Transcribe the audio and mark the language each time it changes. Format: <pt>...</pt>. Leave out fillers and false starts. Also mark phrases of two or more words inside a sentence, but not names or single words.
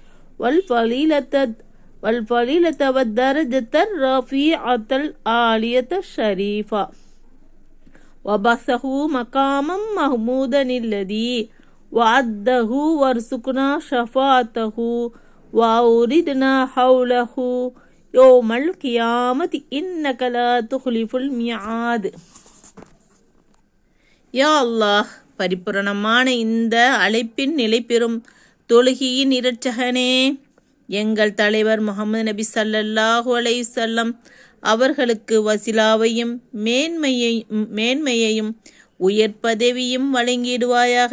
<ar>والفضيلة والدرجة الرفيعة العالية الشريفة وبعثه مقاما محمودا الذي وعده وارزقنا شفاعته وأوردنا حوله يوم القيامة إنك لا تخلف الميعاد.</ar> <ta>யா அல்லாஹ், பரிபூரணமான இந்த அழைப்பின் நிலை பெறும் தொழுகையின் இரட்சகனே, எங்கள் தலைவர் முஹம்மது நபி</ta> <ar>صلى الله عليه وسلم</ar> <ta>அவர்களுக்கு வசிலாவையும் மேன்மையையும் உயர் பதவியும் வழங்கிடுவாயாக.</ta>